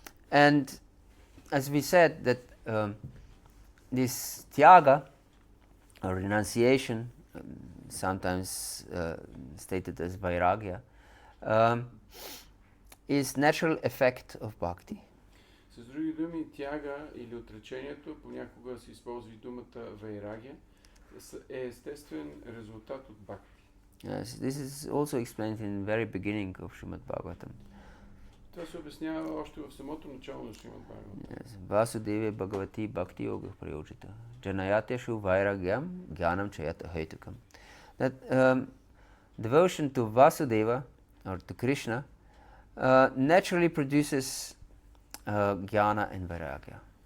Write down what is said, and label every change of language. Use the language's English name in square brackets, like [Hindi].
[English] And as we said that this Tyaga, or renunciation, sometimes stated as vairagya, is natural effect of bhakti. [Bulgarian] С други думи, тяга или отречението, понякога се използва и думата вайрагия, е естествен резултат от бхакти. [English] Yes, this is also explained in the very beginning of Srimad Bhagavatam. [Bulgarian] Това се обяснява още в самото начало на Шримад Бхагаватам. [English] Yes. [Sanskrit] Vasudeve Bhagavati bhakti-yoga prayojita janayateshu vairagyam jnanam chayata hetukam. [English] That devotion to Vasudeva, or to Krishna, naturally produces jnana and vairagya.